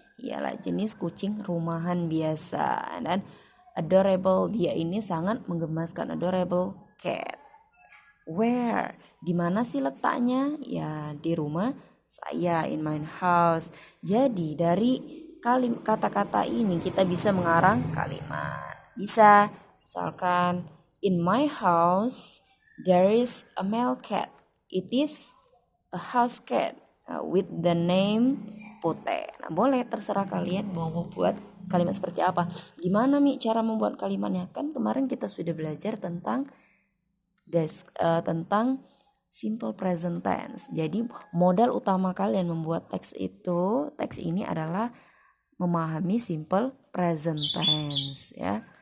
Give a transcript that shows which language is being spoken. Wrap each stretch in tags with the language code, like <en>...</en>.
<id>Ialah jenis kucing rumahan biasa dan adorable. Dia ini sangat menggemaskan,</id> <en>adorable cat. Where?</en> <id>Di mana sih letaknya? Ya, di rumah saya,</id> <en>in my house.</en> <id>Jadi dari kata-kata ini kita bisa mengarang kalimat. Bisa, misalkan</id> <en>in my house there is a male cat. It is a house cat with the name Putih.</en> <id>Nah, boleh, terserah kalian mau buat kalimat seperti apa. Gimana cara membuat kalimatnya? Kan kemarin kita sudah belajar tentang tentang simple present tense. Jadi modal utama kalian membuat teks ini adalah memahami simple present tense ya.</id>